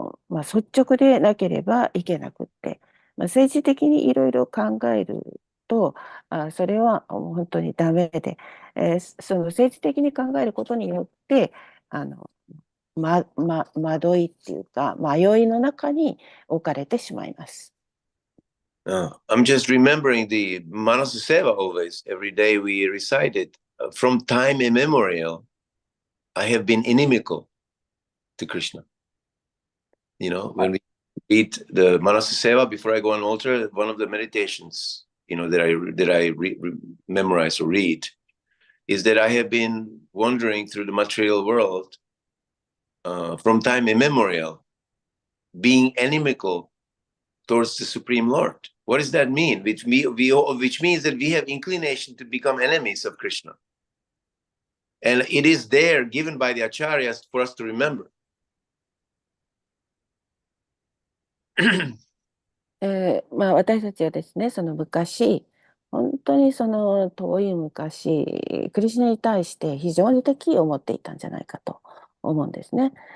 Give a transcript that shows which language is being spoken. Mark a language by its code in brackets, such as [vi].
[ja] 率直でなければいけなくって、政治的にいろいろ考えると、それは本当にダメで、その政治的に考えることによって、惑いっていうか、迷いの中に置かれてしまいます。 [en] I'm just remembering the Manasa Seva always. Every day we recite it. From time immemorial, I have been inimical to Krishna. You know, when we read the Manasa Seva before I go on altar, one of the meditations, that I memorize or read, is that I have been wandering through the material world from time immemorial, being inimical towards the Supreme Lord. What does that mean? Which means that we have inclination to become enemies of Krishna. And it is there given by the acharyas for us to remember. [ja] 私たちはですね、その昔、本当にその遠い昔、クリシュナに対して非常に敵意を持っていたんじゃないかと思うんですね。